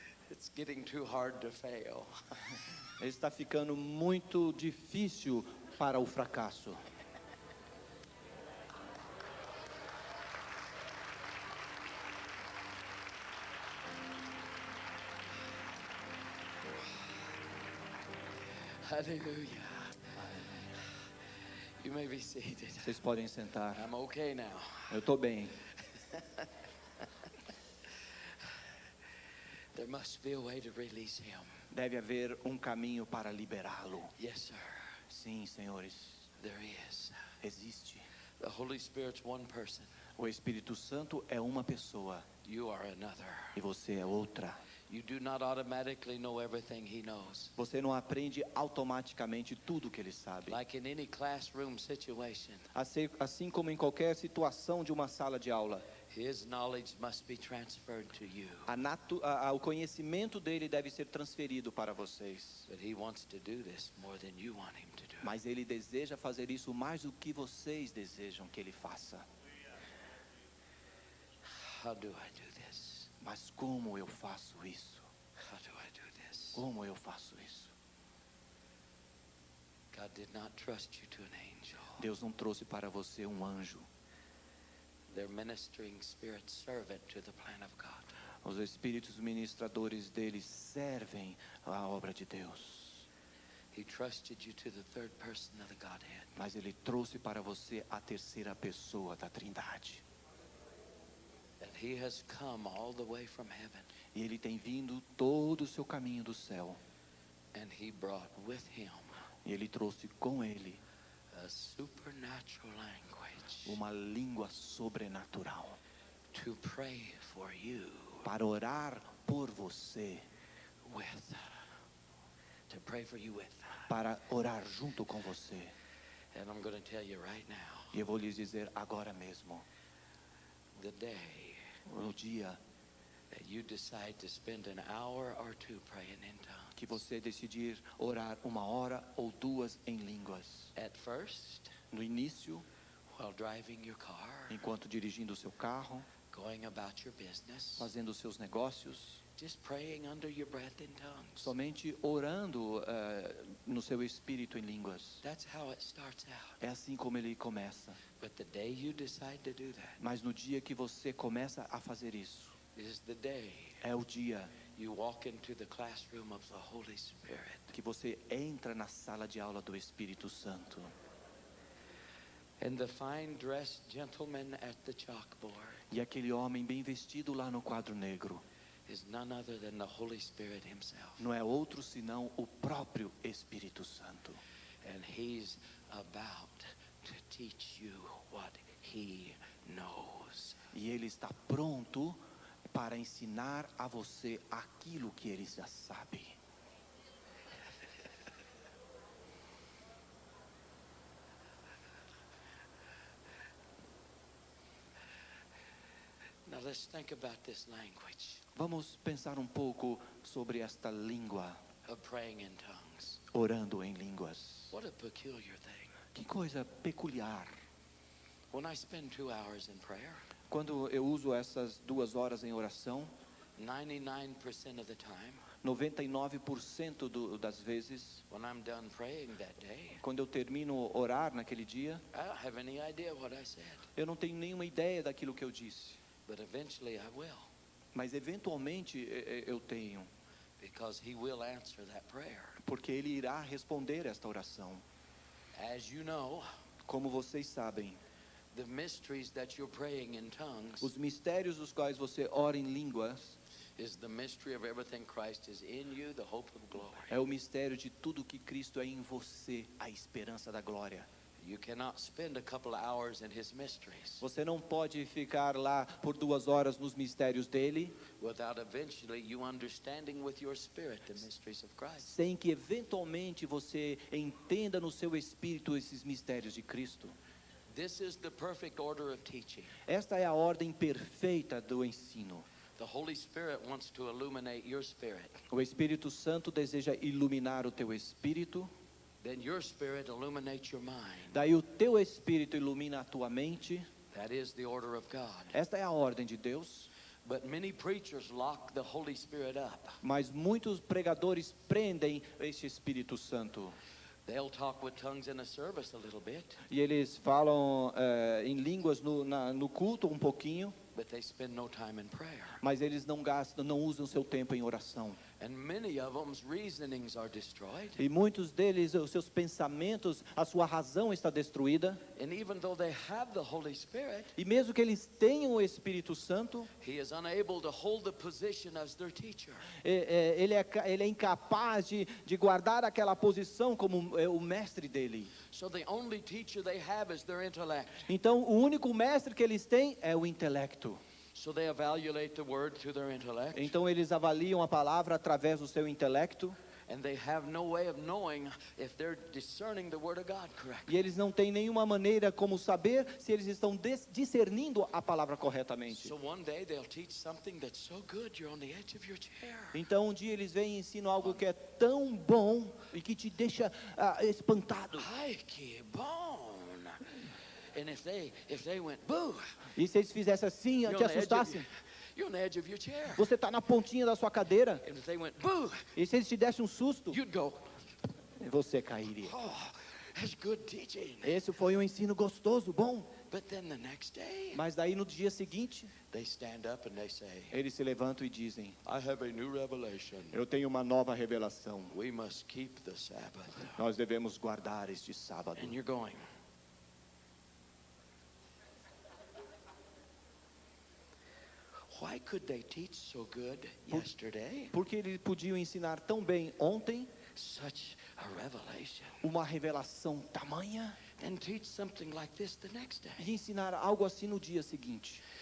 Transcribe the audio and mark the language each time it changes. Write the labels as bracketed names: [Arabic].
[English] It's getting too hard to fail. [Portuguese] Está ficando muito difícil para o fracasso. [English] Hallelujah. You may be seated. [Portuguese] Vocês podem sentar. [English] I'm okay now. [Portuguese] Eu estou bem. [English] There must be a way to release him. [Portuguese] Deve haver um caminho para liberá-lo. [English] Yes, sir. [Portuguese] Sim, senhores. [English] There is. [Portuguese] Existe. [English] The Holy Spirit's one person. [Portuguese] O Espírito Santo é uma pessoa [English] You are another. [Portuguese] e você é outra. [English] You do not automatically know everything he knows. [Portuguese] Você não aprende automaticamente tudo que ele sabe. [English] Like in any classroom situation, [Portuguese] Assim como em qualquer situação de uma sala de aula, [English] his knowledge must be transferred to you. [Portuguese] o conhecimento dele deve ser transferido para vocês. [English] But he wants to do this more than you want him to do. [Portuguese] Mas ele deseja fazer isso mais do que vocês desejam que ele faça. [English] How do I do this? [Portuguese] Mas como eu faço isso? [English] How do I do this? [Portuguese] Como eu faço isso? [English] God did not trust you to an angel. [Portuguese] Deus não trouxe para você um anjo. [English] They're ministering spirit servant to the plan of God. [Portuguese] Os espíritos ministradores dele servem a obra de Deus. [English] He trusted you to the third person of the Godhead. [Portuguese] Mas ele trouxe para você a terceira pessoa da Trindade. [English] That he has come all the way from heaven. [Portuguese] E ele tem vindo todo o seu caminho do céu. [English] And he brought with him [Portuguese] E ele trouxe com ele [English] a supernatural language [Portuguese] uma língua sobrenatural [English] to pray for you [Portuguese] para orar por você, [English] with. To pray for you with. [Portuguese] para orar junto com você. [English] And I'm going to tell you right now, [Portuguese] E eu vou lhes dizer agora mesmo, [English] the day [Portuguese] no dia [English] that you decide to spend an hour or two praying in tongues. [Portuguese] que você decidir orar 1 hora ou 2 em línguas. [English] At first, [Portuguese] No início, [English] while driving your car, [Portuguese] enquanto dirigindo o seu carro, [English] going about your business, [Portuguese] fazendo os seus negócios, [English] Just praying under your breath in tongues. [Portuguese] Somente orando no seu espírito em línguas. [English] That's how it starts out. [Portuguese] É assim como ele começa. [English] But the day you decide to do that [Portuguese] Mas no dia que você começa a fazer isso, [English] is the day [Portuguese] é o dia [English] you walk into the classroom of the Holy Spirit. [Portuguese] que você entra na sala de aula do Espírito Santo. [English] And the fine-dressed gentleman at the chalkboard [Portuguese] E aquele homem bem vestido lá no quadro negro [English] is none other than the Holy Spirit himself. [Portuguese] não é outro senão o próprio Espírito Santo. [English] And he's about to teach you what he knows. [Portuguese] E ele está pronto para ensinar a você aquilo que ele já sabe. [English] Now let's think about this language [Portuguese] Vamos pensar um pouco sobre esta língua, [English] of praying in tongues. [Portuguese] orando em línguas. [English] What a peculiar thing. [Portuguese] Que coisa peculiar. [English] When I spend 2 hours in prayer, [Portuguese] Quando eu uso essas 2 horas em oração, [English] 99% of the time, [Portuguese] 99% das vezes, [English] when I'm done praying that day, [Portuguese] quando eu termino orar naquele dia, [English] I don't have any idea what I said, [Portuguese] eu não tenho nenhuma ideia daquilo que eu disse. [English] but eventually I will, [Portuguese] Mas eventualmente eu tenho, [English] because he will answer that prayer. [Portuguese] porque ele irá responder esta oração. [English] As you know, [Portuguese] Como vocês sabem, [English] the mysteries that you're praying in tongues [Portuguese] os mistérios dos quais você ora em línguas [English] is the mystery of everything Christ is in you, the hope of glory. [Portuguese] é o mistério de tudo que Cristo é em você, a esperança da glória. [English] You cannot spend a couple of hours in his mysteries [Portuguese] Você não pode ficar lá por 2 horas nos mistérios dele, [English] without eventually you understanding with your spirit the mysteries of Christ. [Portuguese] sem que eventualmente você entenda no seu espírito esses mistérios de Cristo. [English] This is the perfect order of teaching. [Portuguese] Esta é a ordem perfeita do ensino. [English] The Holy Spirit wants to illuminate your spirit. [Portuguese] O Espírito Santo deseja iluminar o teu espírito, [English] Then your spirit illuminates your mind. [Portuguese] daí o teu espírito ilumina a tua mente. [English] That is the order of God. [Portuguese] Esta é a ordem de Deus. [English] But many preachers lock the Holy Spirit up. [Portuguese] Mas muitos pregadores prendem este Espírito Santo. [English] They'll talk with tongues in a service a little bit, [Portuguese] E eles falam em línguas no culto um pouquinho, [English] but they spend no time in prayer. [Portuguese] mas eles não gastam, não usam seu tempo em oração. [English] And many of them's reasonings are destroyed. [Portuguese] E muitos deles, os seus pensamentos, a sua razão está destruída. [English] And even though they have the Holy Spirit, [Portuguese] E mesmo que eles tenham o Espírito Santo, [English] he is unable to hold the position as their teacher. [Portuguese] ele é incapaz de guardar aquela posição como o mestre dele. [English] So the only teacher they have is their intellect. [Portuguese] Então, o único mestre que eles têm é o intelecto. [English] So they evaluate the word through their intellect, [Portuguese] Então, eles avaliam a palavra através do seu intelecto. [English] and they have no way of knowing if they're discerning the word of God correctly. [Portuguese] E eles não têm nenhuma maneira como saber se eles estão discernindo a palavra corretamente. [English] So one day they'll teach something that's so good you're on the edge of your chair. [Portuguese] Então, um dia eles vêm e ensinam algo que é tão bom e que te deixa espantado. Ai, que bom! [English] And if they went boo, [Portuguese] E se eles fizessem assim, [English] you're [Portuguese] te [English] on the edge of [Portuguese] assustassem, [English] you're on the edge of your chair. [Portuguese] você está na pontinha da sua cadeira. [English] And if they went boo, [Portuguese] E se eles te dessem um susto, [English] you'd go, [Portuguese] você cairia. [English] oh, that's good teaching. [Portuguese] Esse foi um ensino gostoso, bom. [English] But then the next day, [Portuguese] Mas daí no dia seguinte, [English] they stand up and they say, [Portuguese] eles se levantam e dizem: [English] I have a new revelation. [Portuguese] eu tenho uma nova revelação. [English] We must keep the Sabbath. [Portuguese] Nós devemos guardar este sábado. [English] And you're going, why could they teach so good yesterday? [Portuguese] Porque eles podiam ensinar tão bem ontem, [English] Such a revelation. [Portuguese] uma revelação tamanha, [English] And teach something like this the next day. [Portuguese] e ensinar algo assim no dia seguinte.